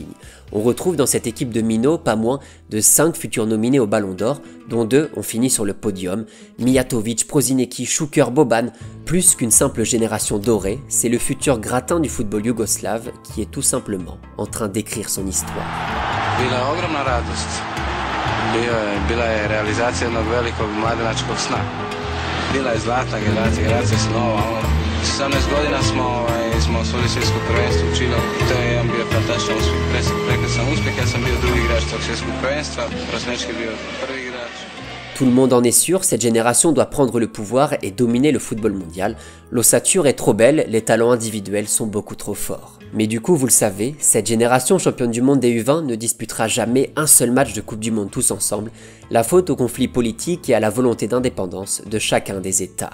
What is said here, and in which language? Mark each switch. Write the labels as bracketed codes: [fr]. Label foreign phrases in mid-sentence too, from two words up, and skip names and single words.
[fr] On retrouve dans cette équipe de minots pas moins de 5 futurs nominés au Ballon d'Or, dont 2 ont fini sur le podium, Mijatovic, Prosinecki, Šuker, Boban. Plus qu'une simple génération dorée, c'est le futur gratin du football yougoslave qui est tout simplement en train d'écrire son histoire. [hr] Bila je realizacija jednog velikog mladenačkog sna. Bila je zlatna generacija snova. 17 godina smo osvojili svjetsko prvenstvo u Čilu. To je jedan bio fantastičan prekrasan uspjeh. Ja sam bio drugi igrač tog svjetskog prvenstva. Prosnečki je bio prvi igrač. [fr] Tout le monde en est sûr, cette génération doit prendre le pouvoir et dominer le football mondial. L'ossature est trop belle, les talents individuels sont beaucoup trop forts. Mais du coup, vous le savez, cette génération championne du monde des U20 ne disputera jamais un seul match de Coupe du Monde tous ensemble, la faute au conflit politique et à la volonté d'indépendance de chacun des États.